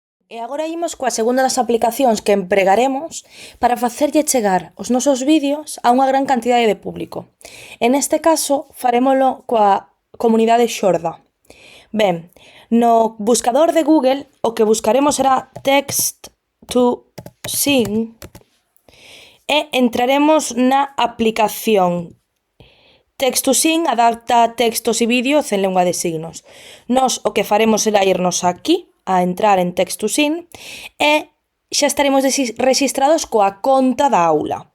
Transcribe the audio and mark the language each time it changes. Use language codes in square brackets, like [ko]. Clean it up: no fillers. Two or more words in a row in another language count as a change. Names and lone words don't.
[gl] E agora imos coa segunda das aplicacións que empregaremos para facerlle chegar os nosos vídeos a unha gran cantidade de público. En este caso, farémolo coa comunidade xorda. Ben, no buscador de Google o que buscaremos será [en] text to sing [gl] e entraremos na aplicación Text2Sing adapta textos e vídeos en lengua de signos. Nos o que faremos será irnos aquí, a entrar en Text2Sing, e xa estaremos rexistrados coa conta da aula.